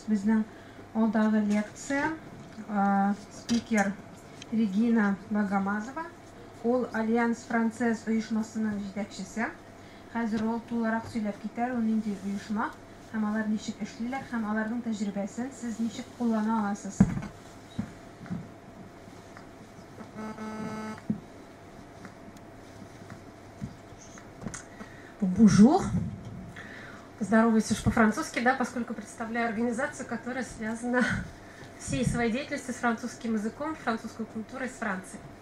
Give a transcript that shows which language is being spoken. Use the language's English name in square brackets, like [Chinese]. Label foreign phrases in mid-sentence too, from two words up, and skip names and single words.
[Tatar] Безнең алдагы лекция спикер Регина Багамазова. Ул Альянс Францез оешмасының җитәкчесе. Хәзер ул тулырак сөйләп китәр, ул нинди оешма, һәм алар ничек эшлиләр, һәм аларның тәҗрибәсен сез ничек куллана аласыз. [Russian] Bonjour. Здороваюсь уж по-французски, да, поскольку представляю организацию, которая связана всей своей деятельностью с французским языком, французской культурой, с Францией.